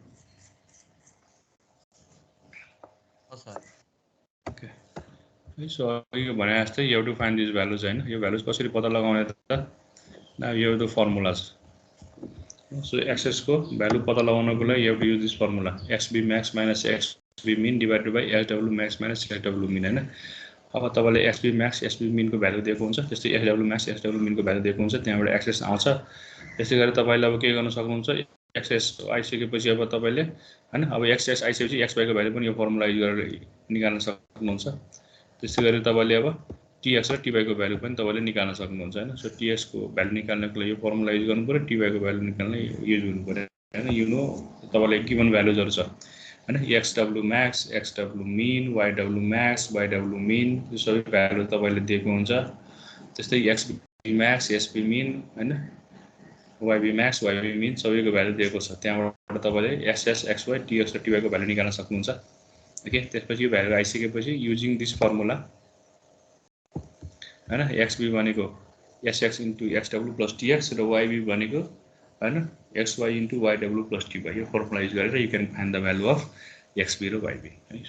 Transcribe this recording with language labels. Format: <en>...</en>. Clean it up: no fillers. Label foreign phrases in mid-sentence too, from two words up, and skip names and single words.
<en>okay, so</en> <ne>यो भने जस्तै</ne> <en>you to find this values</en> <ne>हैन। यो भ्यालुज कसरी पत्ता लगाउने त? नाउ यो</ne> <en>the formulas.</en> <ne>सो एक्सेस को भ्यालु पत्ता लगाउनको लागि</ne> <en>you to use this formula, XB max minus XB min divided by SW max minus SW min हैन।</en> <ne>अब तपाईले XB max SB min को भ्यालु दिएको हुन्छ, त्यस्तै SW max SW min को भ्यालु दिएको हुन्छ, त्यहाँबाट एक्सेस आउँछ। त्यसै गरी तपाईले अब के गर्न सक्नुहुन्छ, एक्सेस आइसकेपछि अब तपाईले हैन, अब एक्सेस आइसकेपछि XY को भ्यालु पनि यो फर्मुला युज गरेर निकाल्न सक्नुहुन्छ। त्यसै गरी तपाईले अब TX र TY को भ्यालु पनि तपाईले निकाल्न सक्नुहुन्छ हैन। सो TX को भ्यालु निकाल्नको लागि यो फर्मुला युज गर्नु पर्यो, TY को भ्यालु निकाल्न युज गर्नु पर्यो हैन।</ne> <en>you know</en> <ne>तपाईले गिभन भ्यालुजहरु छ हैन, XW max, XW min, YW max, YW min, यो सबै भ्यालु तपाईले दिएको हुन्छ। त्यस्तै XB max, SB min हैन, YB max, YB min सबैको भ्यालु दिएको छ। त्यहाँबाट तपाईले SS, XY, TX र TY को भ्यालु निकाल्न सक्नुहुन्छ। ओके, त्यसपछि यो भ्यालु आइसकेपछि</ne> <en>using this formula</en> <ne>हैन, XB भनेको</ne> <en>SX into XW plus TX</en> <ne>र YB भनेको हैन</ne> <en>XY into YW plus TY,</en> <ne>यो फर्मुला युज गरेर</ne> <en>you can find the value of XB</en> <ne>र YB है।</ne>